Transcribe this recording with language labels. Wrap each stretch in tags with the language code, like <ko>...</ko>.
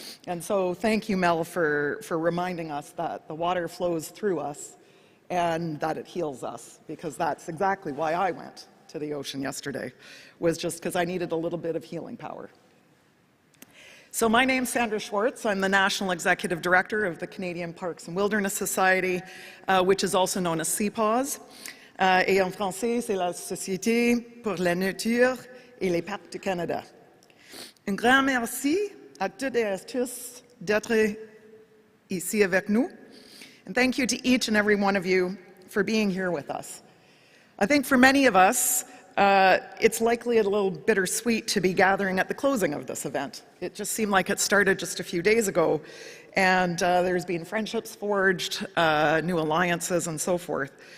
<en>And so thank you, Mel, for reminding us that the water flows through us and that it heals us, because that's exactly why I went to the ocean yesterday, was just because I needed a little bit of healing power. So my name's Sandra Schwartz. I'm the National Executive Director of the Canadian Parks and Wilderness Society, which is also known as CPAWS.</en> <fr>Et en français, c'est la Société pour la Nature et les Parcs du Canada. Un grand merci à toutes et à tous d'être ici avec nous.</fr> <en>And thank you to each and every one of you for being here with us. I think for many of us, it's likely a little bittersweet to be gathering at the closing of this event. It just seemed like it started just a few days ago, and there's been friendships forged, new alliances, and so forth.</en>